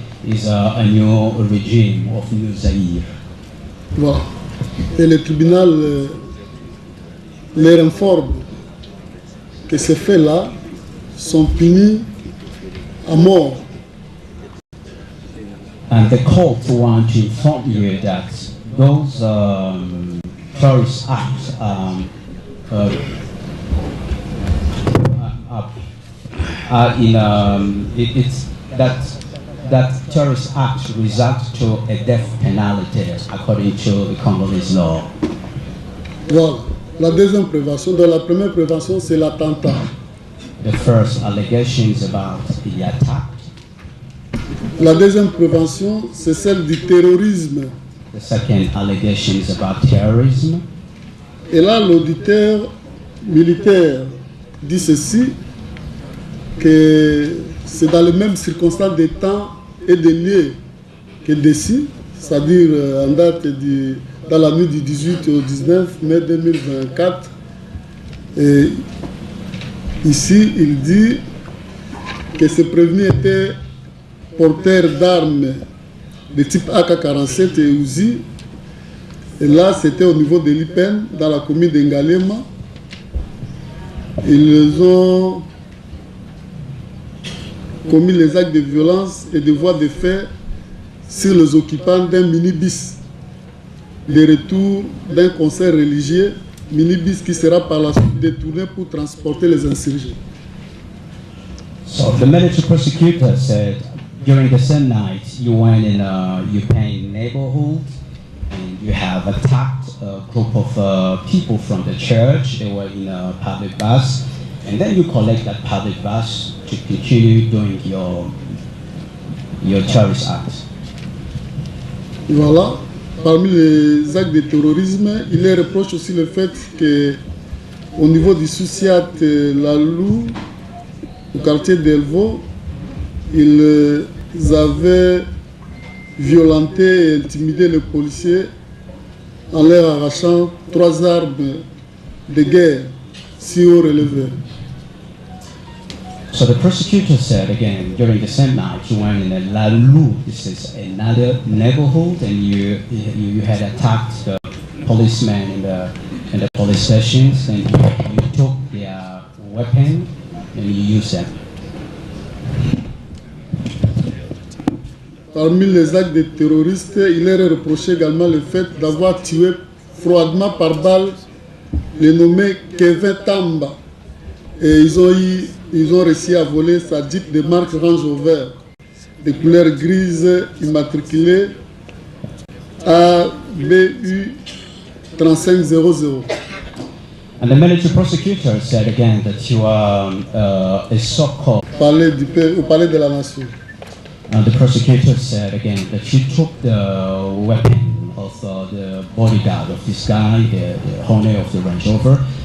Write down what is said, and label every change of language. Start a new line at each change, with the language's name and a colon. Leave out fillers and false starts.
English: Is a new regime of New Zaire.
French: Voilà. Et le tribunal les informe que ces faits-là sont punis à mort.
English: And the court want to inform you that those terrorist acts are in it's that terrorist acts result to a death penalty according to the Congolese law.
French: Voilà. La deuxième prévention, dans la première prévention, c'est l'attentat.
English: The first allegation is about the attack.
French: La deuxième prévention, c'est celle du terrorisme.
English: The second allegation is about terrorism.
French: Et là, l'auditeur militaire dit ceci, que c'est dans les mêmes circonstances de temps et de lieux que décide, c'est-à-dire en date dans la nuit du 18 au 19 mai 2024. Et ici, il dit que ces prévenus étaient porteurs d'armes de type AK-47 et Uzi. Et là, c'était au niveau de l'IPEN, dans la commune d'Engalema. Ils ont commis les actes de violence et de voies de fait sur les occupants d'un minibus de retour d'un concert religieux, minibus qui sera par la suite détourné pour transporter les insurgés.
English: So the military prosecutor said during the same night you went in a Ukraine neighborhood and you have attacked a group of people from the church. They were in a public bus. And then you collect that public bus to continue doing your terrorist acts.
French: Voilà. Parmi les actes de terrorisme, il les reproche aussi le fait qu'au niveau du Souciat Lalou, au quartier d'Elvo, ils avaient violenté et intimidé les policiers en leur arrachant 3 armes de guerre si haut relevées.
English: So the prosecutor said again, during the same night, you went in a Lalou, this is another neighborhood, and you had attacked the policemen in the police stations, and you took their weapon and you used them.
French: Parmi les actes des terroristes, il leur est reproché également le fait d'avoir tué froidement par balle le nommé Kevin Tamba. Et ils ont réussi à voler sa Jeep de marque Range Rover de couleur grise immatriculée ABU 3500.
English: And the military prosecutor said again that you are a so-called...
French: Au palais de la nation.
English: And the prosecutor said again that you took the weapon of the bodyguard of this guy, the owner of the Range Rover.